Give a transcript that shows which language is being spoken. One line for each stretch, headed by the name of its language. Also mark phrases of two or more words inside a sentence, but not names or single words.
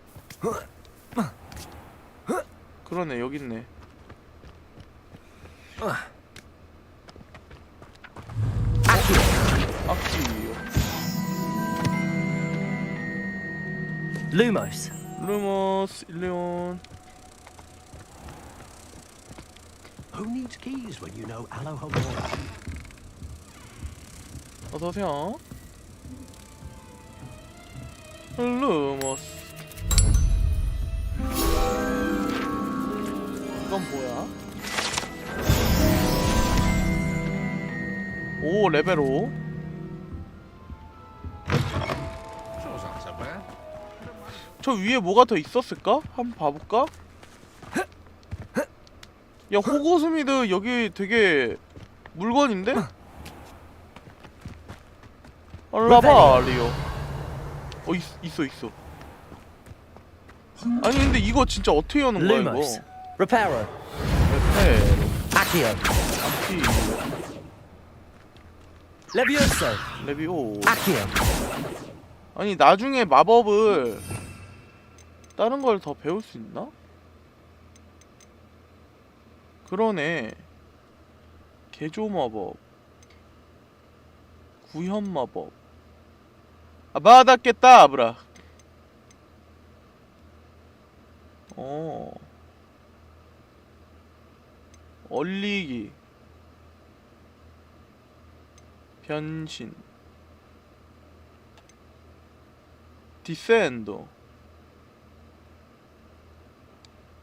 Korean: 그러네 여기 있네. 악지요.
English: Lumos.
Korean: 루머스 일레온.
English: Who needs keys when you know Alohomora?
Korean: 어서 오세요. 루머스. 이건 뭐야? 오 레벨 5. 저 위에 뭐가 더 있었을까? 한번 봐볼까? 야 호고스미드 여기 되게 물건인데? 라바리오. 있어. 아니 근데 이거 진짜 어떻게 여는 거야 이거?
English: Lumos. Reparo.
Korean: 레페로.
English: Accio.
Korean: 암피.
English: Levioso.
Korean: 레비오.
English: Accio.
Korean: 아니 나중에 마법을 다른 걸 더 배울 수 있나? 그러네. 개조 마법, 구현 마법. 받았겠다 아브라. 얼리기, 변신, 디센도.